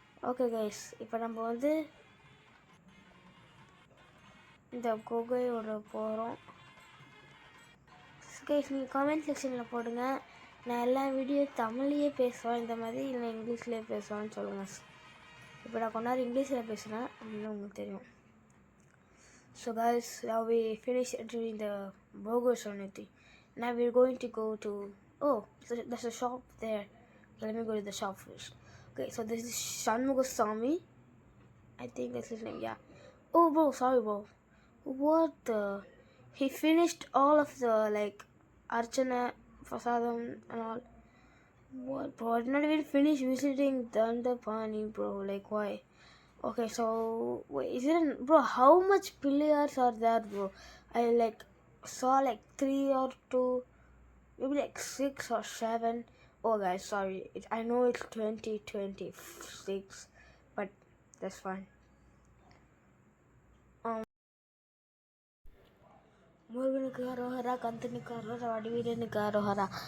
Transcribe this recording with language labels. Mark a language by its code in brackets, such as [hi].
[ta] Okay guys, இப்போ நம்ம வந்து இந்த குகையோட போகிறோம். கைஸ், நீங்கள் கமெண்ட் செக்ஷனில் போடுங்க, நான் எல்லா வீடியோ தமிழ்லேயே பேசுவேன் இந்த மாதிரி, இல்லை இங்கிலீஷ்லேயே பேசுவேன்னு சொல்லுங்கள். இப்போ நான் கொண்டாடி இங்கிலீஷில் பேசுகிறேன் அப்படின்னு உங்களுக்கு தெரியும். [en] So guys, now we finished entering the Bogo Sonity. Now we're going to go to, there's a shop there. Okay, let me go to the shop first. Okay, so this is Shanmugha. I think that's his name, yeah. Oh bro, sorry bro. What the? He finished all of the like Archana, Prasadam and all. What bro? I did not even finish visiting Dandapani bro, like why? Okay, so wait, is it bro? How much pillars are there, bro? I like saw like 3 or 2, maybe like 6 or 7. Oh guys, sorry. I know it's 2026, but that's fine. [ta] முருகனுக்கு அரோஹரா, கந்தனுக்கு அரோஹரா, வடிவீரனுக்கு அரோஹரா.